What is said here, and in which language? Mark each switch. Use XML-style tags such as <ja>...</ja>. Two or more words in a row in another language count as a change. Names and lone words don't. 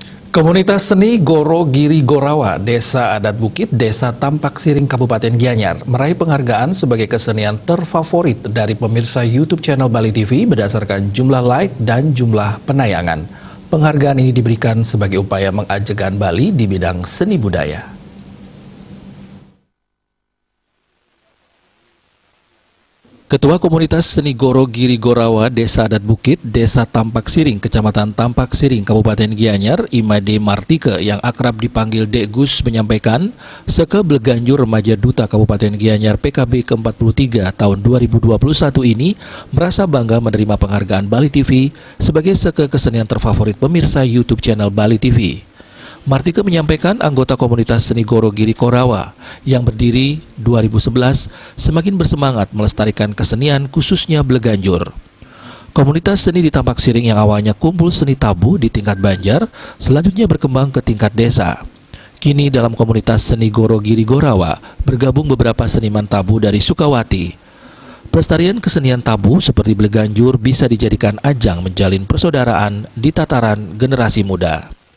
<id>Komunitas seni Goro Giri Gorawa, Desa Adat Bukit, Desa Tampak Siring, Kabupaten Gianyar, meraih penghargaan sebagai kesenian terfavorit dari pemirsa YouTube channel Bali TV berdasarkan jumlah like dan jumlah penayangan. Penghargaan ini diberikan sebagai upaya mengajegan Bali di bidang seni budaya. Ketua Komunitas Seni Goro Giri Gorawa, Desa Adat Bukit, Desa Tampak Siring, Kecamatan Tampak Siring, Kabupaten Gianyar, Imade Martike yang akrab dipanggil Dek Gus menyampaikan, Seke Bleganjur Remaja Duta Kabupaten Gianyar PKB ke-43 tahun 2021 ini merasa bangga menerima penghargaan Bali TV sebagai seke kesenian terfavorit pemirsa YouTube channel Bali TV. Martike menyampaikan anggota komunitas seni Goro Giri Gorawa yang berdiri 2011 semakin bersemangat melestarikan kesenian khususnya Bleganjur. Komunitas seni di Tampak Siring yang awalnya kumpul seni tabu di tingkat Banjar, selanjutnya berkembang ke tingkat desa. Kini dalam komunitas seni Goro Giri Gorawa bergabung beberapa seniman tabu dari Sukawati. Pelestarian kesenian tabu seperti Bleganjur bisa dijadikan ajang menjalin persaudaraan di tataran generasi muda.</id>